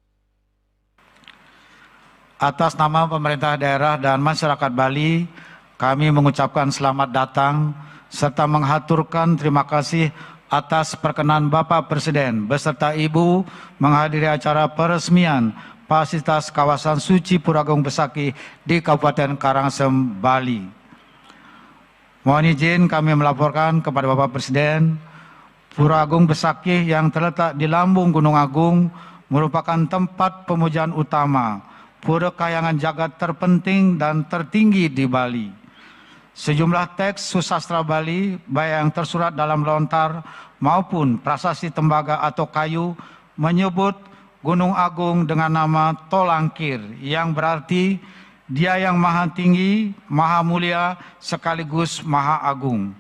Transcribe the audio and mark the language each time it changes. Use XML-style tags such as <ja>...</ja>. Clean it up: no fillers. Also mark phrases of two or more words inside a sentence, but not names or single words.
<id>Atas nama pemerintah daerah dan masyarakat Bali, kami mengucapkan selamat datang serta menghaturkan terima kasih atas perkenan Bapak Presiden beserta Ibu menghadiri acara peresmian fasilitas kawasan suci Pura Agung Besakih di Kabupaten Karangasem, Bali. Mohon izin kami melaporkan kepada Bapak Presiden, Pura Agung Besakih yang terletak di lambung Gunung Agung merupakan tempat pemujaan utama, pura kayangan jagat terpenting dan tertinggi di Bali. Sejumlah teks susastra Bali, baik yang tersurat dalam lontar maupun prasasti tembaga atau kayu, menyebut Gunung Agung dengan nama Tolangkir, yang berarti Dia yang Maha Tinggi, Maha Mulia, sekaligus Maha Agung.</id>